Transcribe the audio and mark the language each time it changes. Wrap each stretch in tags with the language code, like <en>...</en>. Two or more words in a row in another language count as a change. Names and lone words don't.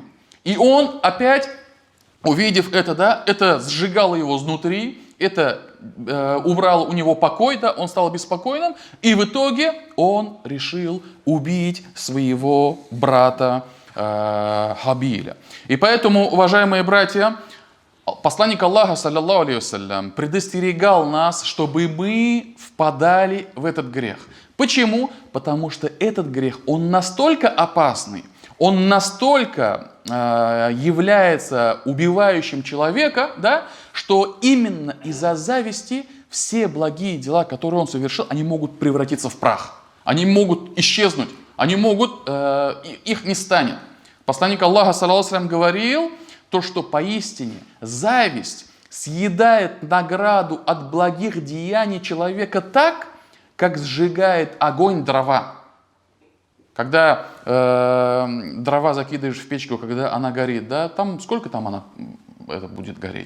<ru>И он опять, увидев это, да, это сжигало его изнутри, это убрало у него покой, да, он стал беспокойным, и в итоге он решил убить своего брата Хабиля. И поэтому, уважаемые братья, посланник Аллаха,</ru> <ar>صلى الله عليه وسلم,</ar> <ru>предостерегал нас, чтобы мы впадали в этот грех. Почему? Потому что этот грех, он настолько опасный, он настолько является убивающим человека, да, что именно из-за зависти все благие дела, которые он совершил, они могут превратиться в прах, они могут исчезнуть, они могут, их не станет. Посланник Аллаха,</ru> <ar>صلى الله عليه وسلم,</ar> <ru>говорил, то, что поистине зависть съедает награду от благих деяний человека так, как сжигает огонь дрова. Когда дрова закидываешь в печку, когда она горит, да, там сколько там она это будет гореть?</ru>